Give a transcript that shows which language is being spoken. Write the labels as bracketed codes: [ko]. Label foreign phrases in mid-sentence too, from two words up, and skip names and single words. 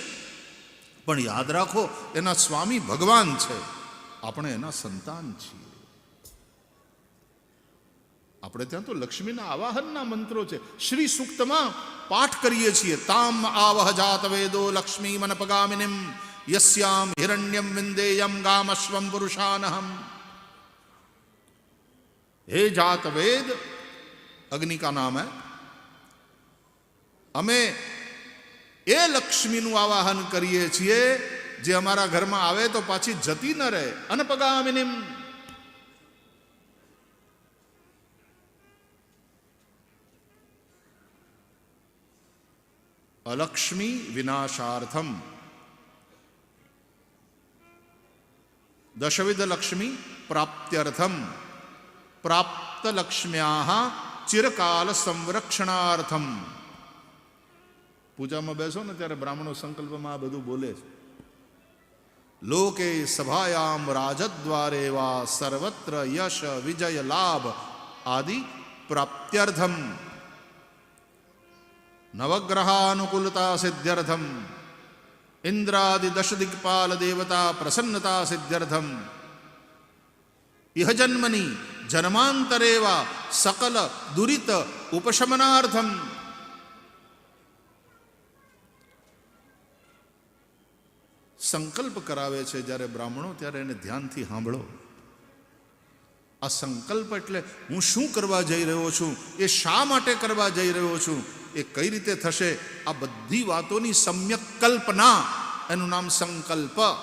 [gu] પણ યાદ રાખો, એના સ્વામી ભગવાન છે, આપણે એના સંતાન છીએ. આપણે ત્યાં તો લક્ષ્મીના આવાહનના મંત્રો છે. શ્રી સૂક્તમાં પાઠ કરીએ છીએ, [sa] ताम आवह जात वेदो लक्ष्मी मनपगामिनीम यस्याम हिरण्यम विंदेयम गामश्वम पुरुषानहम. [hi] हे जात वेद, अग्नि का नाम है, [gu] અમે એ લક્ષ્મીનું આવાહન કરીએ છીએ જે અમારા ઘરમાં આવે તો પાછી જતી ન રહે. અનપગામિનીમ. [sa] अलक्ष्मी विनाशार्थम दशविध लक्ष्मी प्राप्त्यर्थम प्राप्त लक्ष्म्याः चिरकाल संरक्षणार्थम. [gu] पूजाમાં બેસો ને ત્યારે બ્રાહ્મણો સંકલ્પમાં આ બધું બોલે છે. [sa] लोके सभायाम राजद्वारे वा सर्वत्र यश विजय लाभ आदि प्राप्त्यर्थम नवग्रहानुकूलता सिद्ध्यर्थम इंद्रादि दश दिक्पाल देवता प्रसन्नता सिद्ध्यर्थम इह जन्मनि जन्मांतरेवा सकल दुरित उपशमनार्थम. [gu] સંકલ્પ કરાવે છે જ્યારે બ્રાહ્મણો, ત્યારે એને ધ્યાનથી સાંભળો. આ સંકલ્પ એટલે હું શું કરવા જઈ રહ્યો છું, એ શા માટે કરવા જઈ રહ્યો છું, એ કઈ રીતે થશે, આ બધી વાતોની સમ્યક કલ્પના, એનું નામ સંકલ્પ.